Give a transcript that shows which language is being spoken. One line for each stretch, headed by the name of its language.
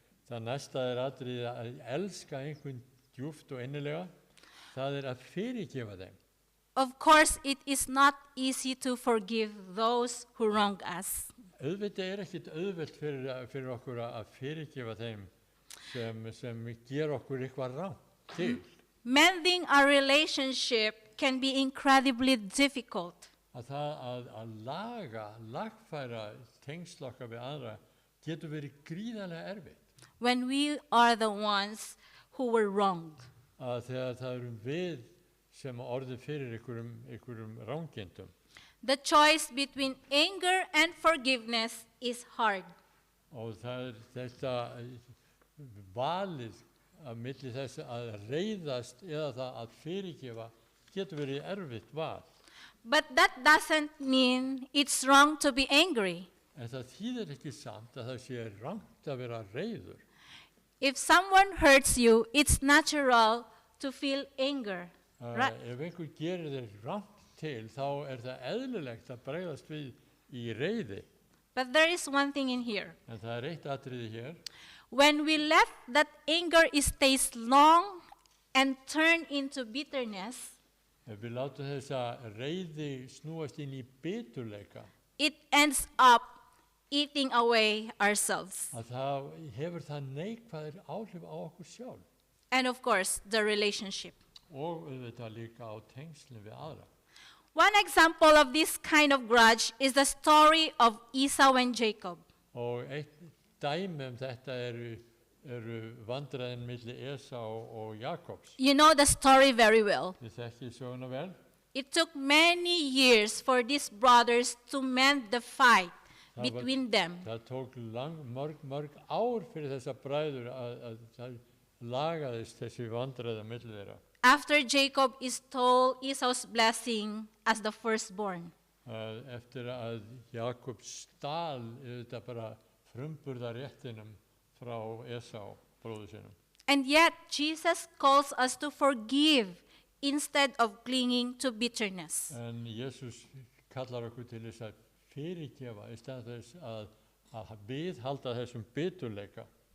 Icelandic: það næsta er atrið að elska einhvern djúpt og innilega, það er að fyrirgefa þeim.
English: Of course, it is not easy to forgive those who wrong us.
Icelandic: Auðvitað er ekkit auðvelt fyrir okkur að fyrirgefa þeim sem ger okkur eitthvað rangt til.
English: Mending a relationship can be incredibly difficult.
Icelandic: Að lagfæra tengsl okkar við aðra getur verið gríðarlega erfitt.
English: When we are the ones who were wronged.
Icelandic: Þegar það erum við sem orðið fyrir einhverjum rángindum.
English: The choice between anger and forgiveness is hard.
Icelandic: Og það er þetta valið að milli þess að reiðast eða það að fyrirgefa getur verið erfitt val.
English: But that doesn't mean it's wrong to be angry.
Icelandic: En það þýðir ekki samt að það sé rangt að vera reiður.
English: If someone hurts you, it's natural to feel anger. Right?
Icelandic: Ef einhver gerir þér rangt til, þá er það eðlilegt að bregðast við í reiði.
English: But there is one thing in here.
Icelandic: En það er eitt atriði hér.
English: When we let that anger stays long and turn into bitterness,
Icelandic: Ef við látum þessa reiði snúast inn í biturleika,
English: it ends up eating away ourselves.
Icelandic: að það hefur það neikvæðir áhrif á okkur sjálf
English: And of course, the relationship.
Icelandic: og auðvitað líka á tengslinn við aðra.
English: One example of this kind of grudge is the story of Esau and Jacob.
Icelandic: Og eitt dæmi þetta eru vandræðin milli Esau og Jakobs.
English: You know the story very well.
Icelandic: Þið þekkið söguna vel.
English: It took many years for these brothers to mend the fight between them.
Icelandic: Það tók mörg ár fyrir þessa bræður að lagaðist þessi vandræða milli þeirra.
English: After Jacob stole Esau's blessing as the firstborn.
Icelandic: Eftir að Jakob stal þetta bara frumburðaréttinum frá Esau, bróður sinum.
English: And yet Jesus calls us to forgive instead of clinging to bitterness.
Icelandic: En Jesus kallar okkur til þess að fyrirgefa í stað þess að viðhalda þessum biturleika.